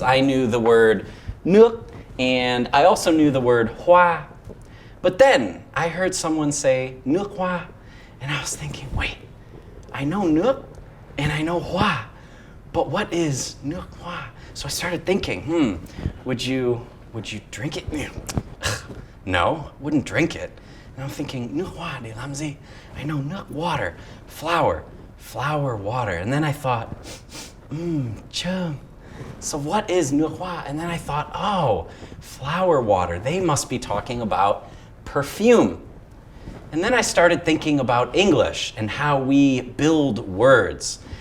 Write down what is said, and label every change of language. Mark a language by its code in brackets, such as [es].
[en] I knew the word nước, and I also knew the word hoa. But then I heard someone say nước hoa, and I was thinking, wait, I know nước and I know hoa, but what is nước hoa? So I started thinking, would you drink it? No, wouldn't drink it. And I'm thinking, [vi] nước hoa để làm gì? [en] I know nước, water, flower water. And then I thought, chum. So what is nước hoa? And then I thought, oh, flower water. They must be talking about perfume. And then I started thinking about English and how we build words.